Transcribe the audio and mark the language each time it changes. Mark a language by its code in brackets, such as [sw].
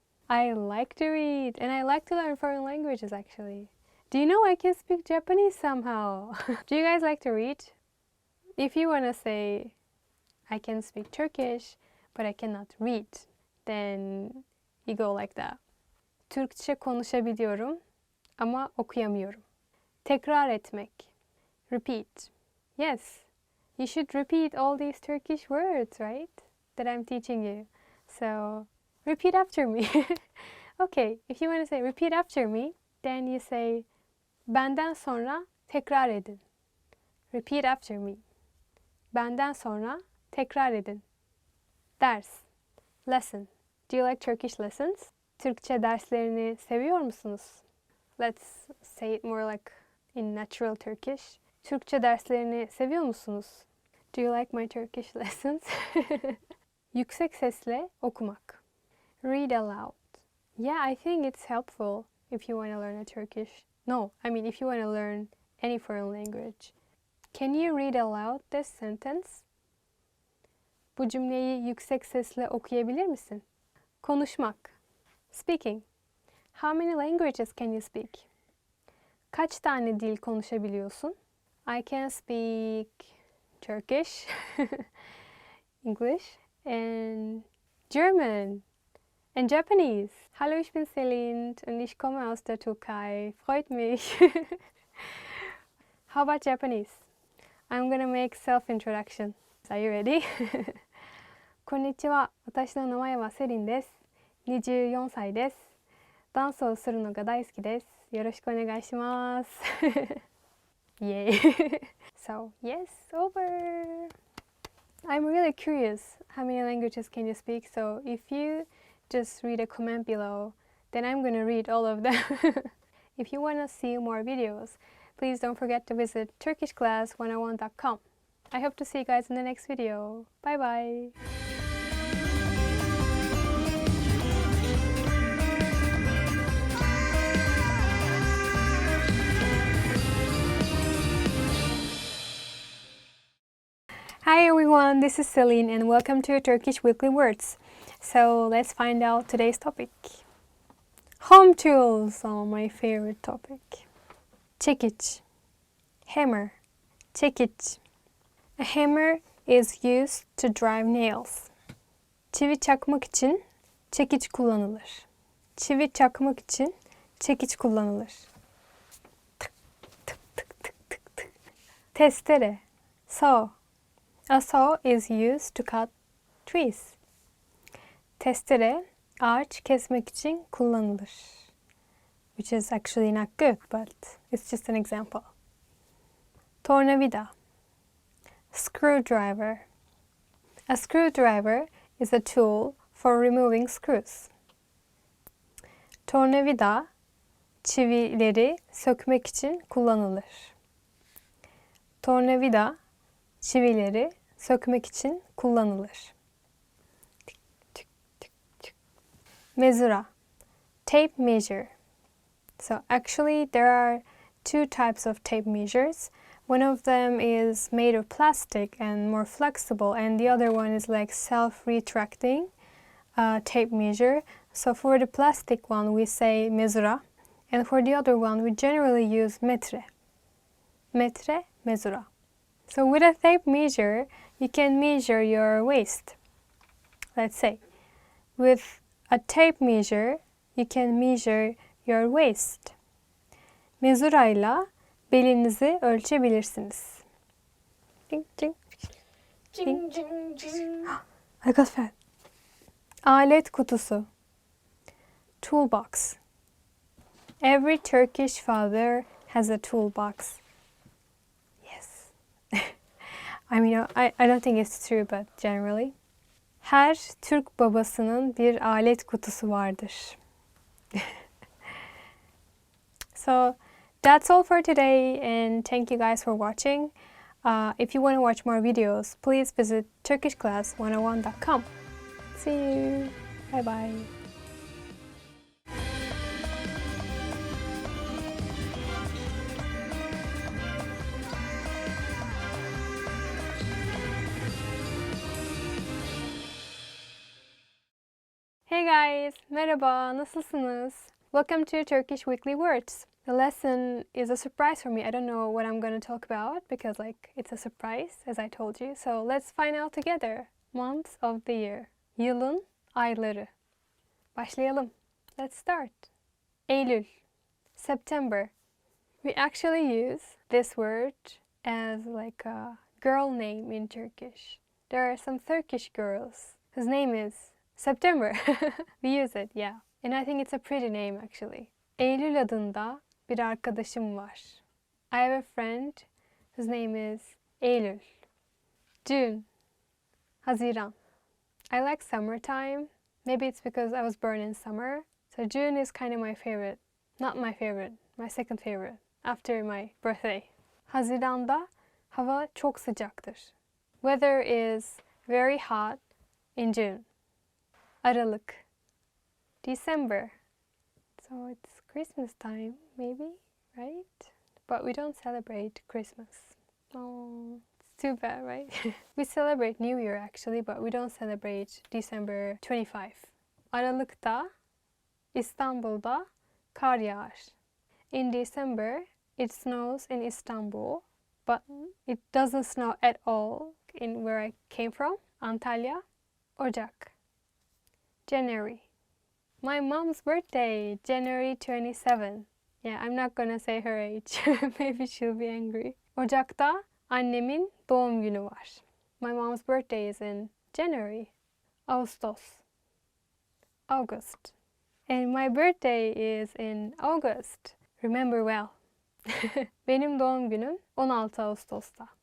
[en] I like to read and I like to learn foreign languages actually. Do you know I can speak Japanese somehow? Do you guys like to read? If you want to say, I can speak Turkish, but I cannot read, then you go like that. [tr] Türkçe konuşabiliyorum ama okuyamıyorum. Tekrar etmek. Repeat. [en] Yes, you should repeat all these Turkish words, right? That I'm teaching you. So, repeat after me. Okay, if you want to say repeat after me, then you say [tr] benden sonra tekrar edin. [en] Repeat after me. [tr] Benden sonra tekrar edin. Ders. Lesson. [en] Do you like Turkish lessons? [tr] Türkçe derslerini seviyor musunuz? [en] Let's say it more like in natural Turkish. [tr] Türkçe derslerini seviyor musunuz? [en] Do you like my Turkish lessons? [tr] Yüksek sesle okumak. [en] Read aloud. Yeah, I think it's helpful if you want to learn a Turkish. No, I mean if you want to learn any foreign language. Can you read aloud this sentence? [tr] Bu cümleyi yüksek sesle okuyabilir misin? Konuşmak. Speaking. [en] How many languages can you speak? [tr] Kaç tane dil konuşabiliyorsun? [en] I can speak Turkish, English, and German, and Japanese. [de] Hallo, ich bin Celine und ich komme aus der Türkei. Freut mich. [en] How about Japanese? I'm gonna make self-introduction. Are you ready? [ja] こんにちは。私の名前はセリンです。24歳です。ダンスをするのが大好きです。よろしくお願いします。 [en] Yay. So, yes, over. I'm really curious how many languages can you speak. So, if you just read a comment below, then I'm going to read all of them. If you want to see more videos, please don't forget to visit turkishclass101.com. I hope to see you guys in the next video. Bye bye. Hi everyone, this is Celine and welcome to Turkish Weekly Words. So let's find out today's topic. Home tools are my favorite topic. Çekiç. Hammer. Çekiç. A hammer is used to drive nails. [tr] Çivi çakmak için çekiç kullanılır. Çivi çakmak için çekiç kullanılır. Tık, tık, tık, tık, tık, tık. Testere. Saw. [en] A saw is used to cut trees. [tr] Testere ağaç kesmek için kullanılır. [en] Which is actually not good, but it's just an example. Tornavida. Screwdriver. A screwdriver is a tool for removing screws. [tr] Tornavida çivileri sökmek için kullanılır. Tornavida çivileri sökmek için kullanılır. [en] Mezura. Tape measure. So actually there are two types of tape measures. One of them is made of plastic and more flexible, and the other one is like self-retracting tape measure. So for the plastic one we say mezura, and for the other one we generally use metre. Metre, mezura. So with a tape measure you can measure your waist. Let's say with a tape measure you can measure your waist. [tr] Mezurayla belinizi ölçebilirsiniz. Ding, ding, ding, ding, ding. I got fat. Alet kutusu. Toolbox. [en] Every Turkish father has a toolbox. Yes. I mean, I don't think it's true, but generally. [tr] Her Türk babasının bir alet kutusu vardır. [en] So that's all for today, and thank you guys for watching. If you want to watch more videos, please visit turkishclass101.com. See you. Bye bye. Hey guys, [tr] merhaba, nasılsınız? [en] Welcome to Turkish Weekly Words. The lesson is a surprise for me. I don't know what I'm going to talk about because it's a surprise, as I told you. So let's find out together. Months of the year. [tr] Yılın ayları. Başlayalım. [en] Let's start. Eylül. September. We actually use this word as like a girl name in Turkish. There are some Turkish girls whose name is September. We use it, yeah. And I think it's a pretty name actually. [tr] Eylül adında bir arkadaşım var. [en] I have a friend whose name is Eylül. June. Haziran. I like summertime. Maybe it's because I was born in summer. So June is kind of my favorite. Not my favorite, my second favorite after my birthday. [tr] Haziran'da hava çok sıcaktır. [en] Weather is very hot in June. Aralık. December. So it's Christmas time, maybe, right? But we don't celebrate Christmas. Oh, it's too bad, right? We celebrate New Year actually, but we don't celebrate December 25. [tr] Aralık'ta İstanbul'da kar yağar. [en] In December, it snows in Istanbul, but it doesn't snow at all in where I came from, Antalya. Ocak. January. My mom's birthday, January 27. Yeah, I'm not gonna say her age. Maybe she'll be angry. [tr] Ocak'ta annemin doğum günü var. [en] My mom's birthday is in January. Ağustos. August. And my birthday is in August. Remember well. [tr] Benim doğum günüm 16 Ağustos'ta.